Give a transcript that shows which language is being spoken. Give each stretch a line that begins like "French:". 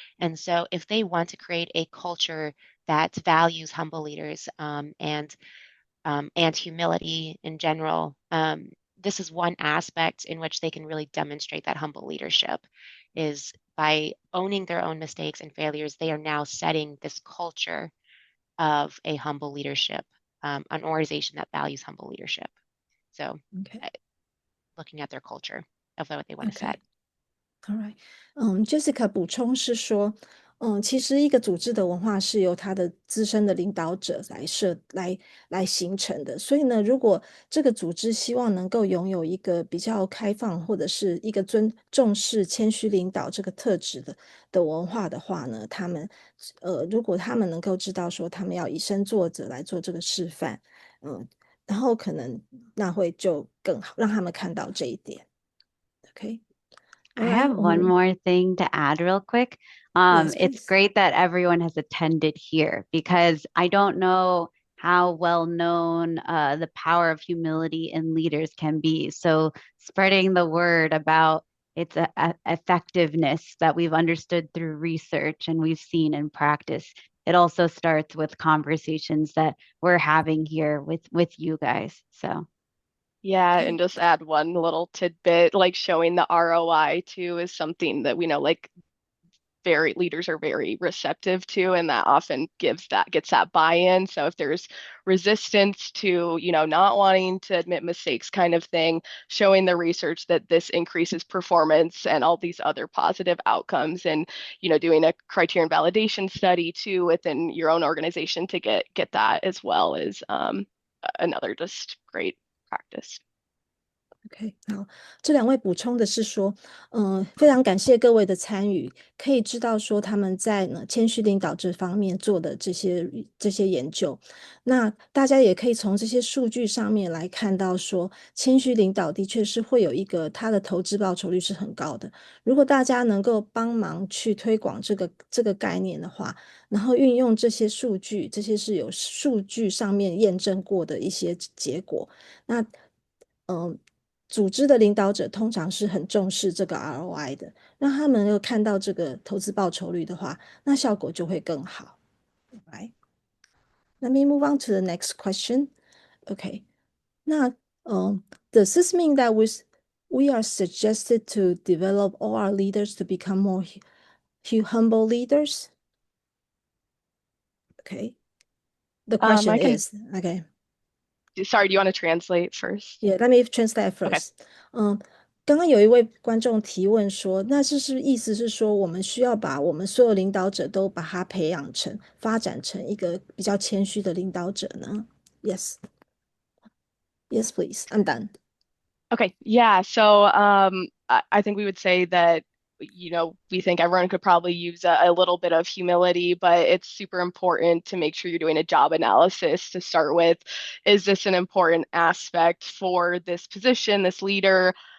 English: And so if they want to create a culture that values humble leaders and humility in general, this is one aspect in which they can really demonstrate that humble leadership is by owning their own mistakes and failures. They are now setting this culture of a humble leadership, an organization that values humble leadership. So looking at their culture of what they want to set. All right.
Chinese: Jessica 补充是说，其实一个组织的文化是由他的资深的领导者来形成的。所以呢，如果这个组织希望能够拥有一个比较开放或者是一个重视谦虚领导这个特质的文化的话呢，如果他们能够知道说他们要以身作则来做这个示范，然后可能那会就更好，让他们看到这一点。 OK。
English: I have one more thing to add real quick. Yes, it's please. great that everyone has attended here, because I don't know how well known the power of humility in leaders can be. So spreading the word about its effectiveness that we've understood through research and we've seen in practice. It also starts with conversations that we're having here with you guys. So. Yeah, and just add one little tidbit, like showing the ROI too is something that we know, like leaders are very receptive to, and that often gets that buy-in. So if there's resistance to, not wanting to admit mistakes kind of thing, showing the research that this increases performance and all these other positive outcomes, and, doing a criterion validation study too within your own organization to get that as well is another just great practice.
Chinese: OK， 好，这两位补充的是说，非常感谢各位的参与，可以知道说他们在谦虚领导这方面做的这些研究，那大家也可以从这些数据上面来看到说，谦虚领导的确是会有一个它的投资报酬率是很高的。如果大家能够帮忙去推广这个概念的话，然后运用这些数据，这些是有数据上面验证过的一些结果，那组织的领导者通常是很重视这个 ROI 的，让他们又看到这个投资报酬率的话，那效果就会更好。
English: Right? Let me move on to the next question. Okay. 那does this mean that we are suggested to develop all our leaders to become more humble leaders? Okay. The question is, okay. Sorry, do you want to translate first? Yeah, let me translate first. Okay.
Chinese: 刚刚有一位观众提问说，那这是意思是说，我们需要把我们所有领导者都把他培养成、发展成一个比较谦虚的领导者呢 ？Yes.
English: Yes, please. I'm done. Okay. Yeah. So I think we would say that, we think everyone could probably use a little bit of humility, but it's super important to make sure you're doing a job analysis to start with. Is this an important aspect for this position, this leader?